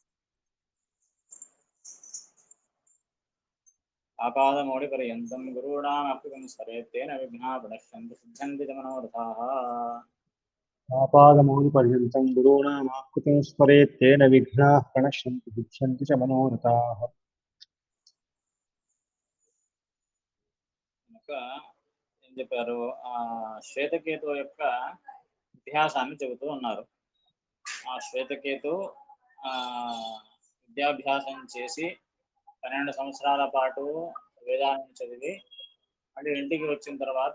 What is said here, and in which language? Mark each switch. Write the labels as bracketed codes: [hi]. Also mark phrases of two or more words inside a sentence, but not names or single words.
[sa] आपादमौलिपर्यन्तं गुरूणामप्युपं स्मरेत् तेन विघ्नाः प्रणश्यन्ति सिद्ध्यन्ति च मनोरथाः। आपादमौलिपर्यन्तं गुरूणामाकृतिं स्मरेत् तेन विघ्नाः प्रणश्यन्ति सिद्ध्यन्ति च मनोरथाः [te] కనుక ఏం చెప్పారు, శ్వేతకేతు యొక్క ఇతిహాసాన్ని చెబుతూ ఉన్నారు. ఆ శ్వేతకేతు ఆ, విద్యాభ్యాసం చేసి 12 సంవత్సరాల పాటు వేదాలను చదివి మళ్ళీ ఇంటికి వచ్చిన తర్వాత